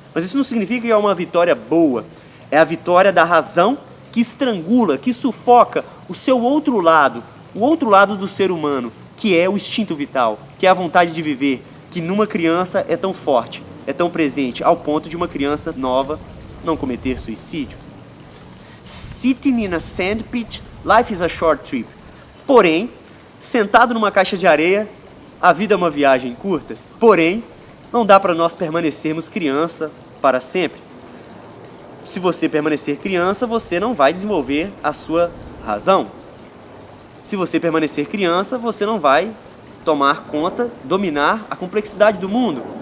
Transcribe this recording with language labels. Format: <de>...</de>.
<pt>Mas isso não significa que é uma vitória boa. É a vitória da razão que estrangula, que sufoca o seu outro lado, o outro lado do ser humano, que é o instinto vital, que é a vontade de viver, que numa criança é tão forte, é tão presente, ao ponto de uma criança nova não cometer suicídio.</pt> <en>Sitting in a sandpit, life is a short trip.</en> <pt>Porém, sentado numa caixa de areia, a vida é uma viagem curta. Porém, não dá para nós permanecermos criança para sempre. Se você permanecer criança, você não vai desenvolver a sua razão. Se você permanecer criança, você não vai tomar conta, dominar a complexidade do mundo.</pt>